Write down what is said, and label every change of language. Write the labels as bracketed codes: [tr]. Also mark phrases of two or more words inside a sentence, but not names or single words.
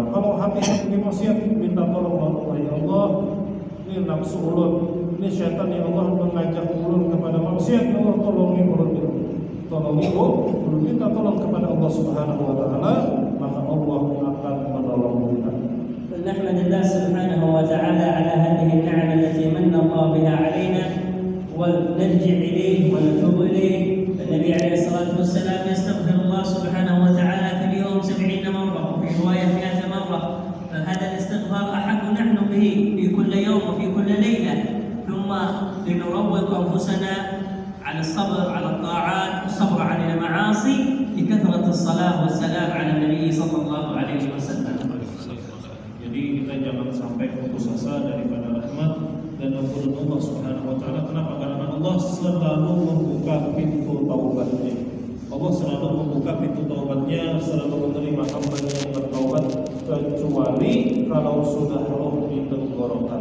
[bjn] Kalau hati kita maksiat, minta tolong Allah, [ar] يا الله, [bjn] ini nafsu ulun, ini syaitan yang Allah mengajak ulun kepada maksiat, Allah tolongi ulun, minta tolong kepada Allah [ar] سبحانه وتعالى, [bjn] maka Allah akan menolong kita. [ar] نحمد الله سبحانه وتعالى على هذه النعم التي من الله بها علينا ونرجع إليه ونتوب إليه. النبي عليه الصلاة والسلام يستغفر الله سبحانه وتعالى في اليوم 70 مرة وفي رواية 100 مرة. فهذا الاستغفار أحق نحن به في كل يوم وفي كل ليلة. ثم لنروض أنفسنا على الصبر على الطاعات والصبر عن المعاصي بكثرة الصلاة والسلام على النبي صلى الله عليه وسلم. [id] Jadi kita jangan sampai putus asa daripada rahmat dan ampunan Allah [ar] سبحانه وتعالى. [id] Kenapa? Karena Allah selalu membuka pintu taubatnya. Allah selalu membuka pintu taubatnya, selalu menerima hamba-Nya yang bertaubat, kecuali kalau sudah roh di tenggorokan.